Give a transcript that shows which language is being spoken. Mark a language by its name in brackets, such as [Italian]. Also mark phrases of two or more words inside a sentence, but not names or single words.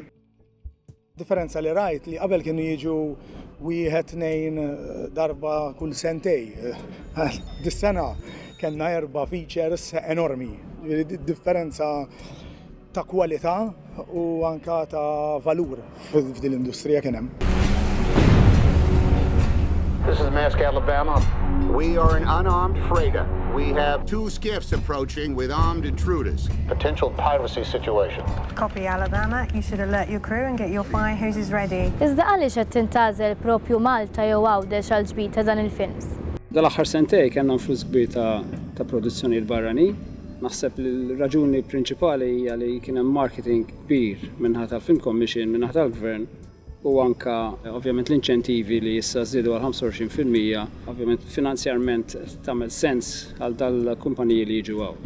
[Maltese] Differenza li rajt li qabel kienu jiġu wieħed tnejn darba kull sentej. Dis-sena kellna 4 features enormi. Differenza ta' kwalità u anka ta' valur f'din l-industrija kien hemm. [English] This is Mask, Alabama. We are an unarmed freighter. We have 2 skiffs approaching with armed intruders. Potential piracy situation. Copy, Alabama. You should alert your crew and get your fire hoses ready. [Maltese] Iżda għaliex qed tintgħażel propju Malta jew Għawdex għal ġbir ta' dan il-films? Dal-aħħar sentej kellna flus kbir ta' produzzjoni l-barrani. Naħseb li l-raġuni prinċipali hija li kien hemm marketing kbir minħata tal-Film Commission, minħata tal-Gvern, u anka ovvjament l-inċentivi li issa żdiedu għal 25%, ovvjament finanzjarment tagħmel sens għal dal-kumpaniji li jiġu hawn.